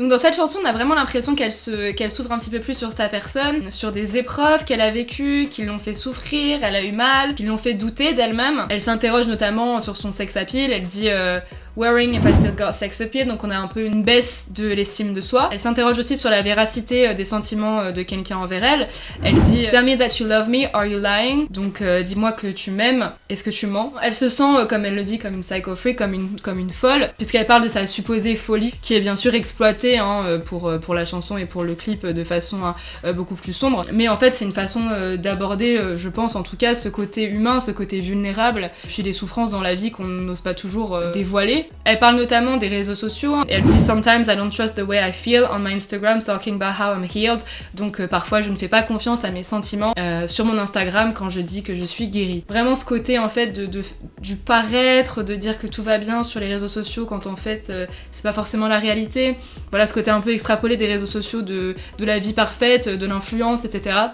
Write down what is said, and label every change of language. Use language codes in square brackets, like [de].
[fr] Donc dans cette chanson on a vraiment l'impression qu'elle s'ouvre un petit peu plus sur sa personne, sur des épreuves qu'elle a vécues, qui l'ont fait souffrir, elle a eu mal, qui l'ont fait douter d'elle-même. Elle s'interroge notamment sur son sex appeal, elle dit [en] wearing if I still got sex appeal, [fr] donc on a un peu une baisse de l'estime de soi. Elle s'interroge aussi sur la véracité des sentiments de quelqu'un envers elle. Elle dit [en] tell me that you love me, are you lying? [fr] Donc dis-moi que tu m'aimes, est-ce que tu mens? Elle se sent, comme elle le dit, comme une psycho freak, comme une folle, puisqu'elle parle de sa supposée folie, qui est bien sûr exploitée pour la chanson et pour le clip de façon beaucoup plus sombre. Mais en fait c'est une façon d'aborder, je pense en tout cas, ce côté humain, ce côté vulnérable, puis les souffrances dans la vie qu'on n'ose pas toujours dévoiler. Elle parle notamment des réseaux sociaux. Et elle dit [en] Sometimes I don't trust the way I feel on my Instagram talking about how I'm healed. [fr] Donc parfois je ne fais pas confiance à mes sentiments sur mon Instagram quand je dis que je suis guérie. Vraiment ce côté en fait du paraître, de dire que tout va bien sur les réseaux sociaux quand en fait c'est pas forcément la réalité. Voilà ce côté un peu extrapolé des réseaux sociaux de la vie parfaite, de l'influence, etc.